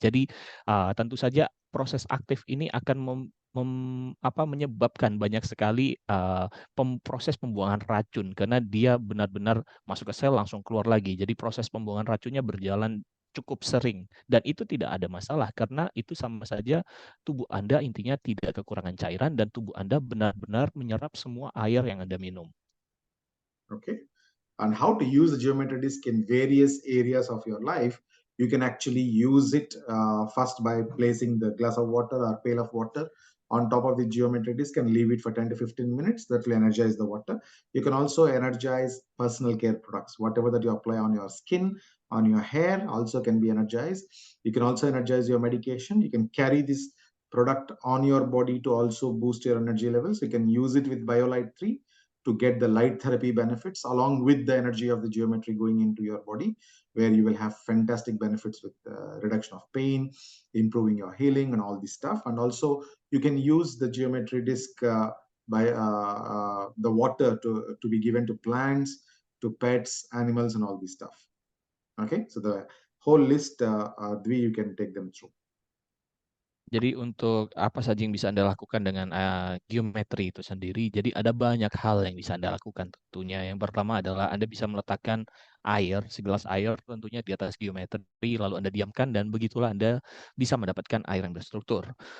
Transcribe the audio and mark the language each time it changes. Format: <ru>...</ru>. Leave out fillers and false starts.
<id>Jadi tentu saja proses aktif ini akan menyebabkan banyak sekali proses pembuangan racun, karena dia benar-benar masuk ke sel langsung keluar lagi. Jadi proses pembuangan racunnya berjalan cukup sering, dan itu tidak ada masalah karena itu sama saja tubuh Anda intinya tidak kekurangan cairan dan tubuh Anda benar-benar menyerap semua air yang Anda minum.</id> <en>Okay. And how to use the geometry disk in various areas of your life. You can actually use it first by placing the glass of water or pail of water on top of the geometry disk and leave it for 10 to 15 minutes. That will energize the water. You can also energize personal care products. Whatever that you apply on your skin, on your hair, also can be energized. You can also energize your medication. You can carry this product on your body to also boost your energy levels. You can use it with BioLite 3 to get the light therapy benefits along with the energy of the geometry going into your body, where you will have fantastic benefits with reduction of pain, improving your healing and all this stuff. And also you can use the geometry disk by the water to be given to plants, to pets, animals, and all this stuff. Okay, so the whole list, Dwi, you can take them through.</en> <id>Jadi untuk apa saja yang bisa Anda lakukan dengan geometri itu sendiri, jadi ada banyak hal yang bisa Anda lakukan tentunya. Yang pertama adalah Anda bisa meletakkan segelas air tentunya di atas geometri, lalu Anda diamkan dan begitulah Anda bisa mendapatkan air yang berstruktur.</id>